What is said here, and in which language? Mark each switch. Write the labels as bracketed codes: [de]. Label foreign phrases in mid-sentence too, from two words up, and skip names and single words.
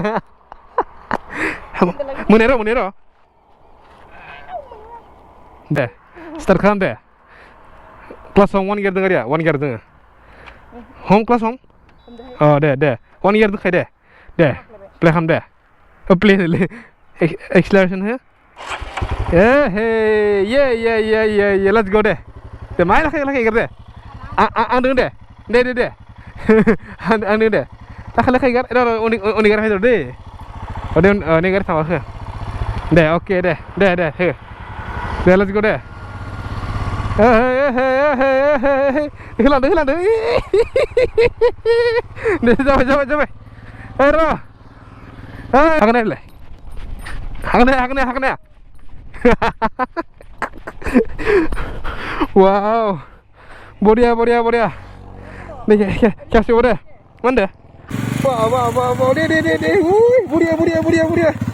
[brx] मोने र' दे स्टार्ट खालाम दे क्लास 1 गियार दङ गारिया 1 गियार दङ हम क्लास 1 दे 1 गियार दंखायो दे प्ले खालाम दे [en] play acceleration [brx] हो ये [en] let's go [brx] दे माय लाखै गार दे आं दङ दे आं दङ दे लाखै गार उननि गारि फैदो दे उननि गारि थांबा हो दे अके दे हो दे [en] let's go [brx] दे होलांदो दे जाबाय र' हागोन वाव बरिया दे खेबसेबाव दे मा होनदो वाव दे बरिया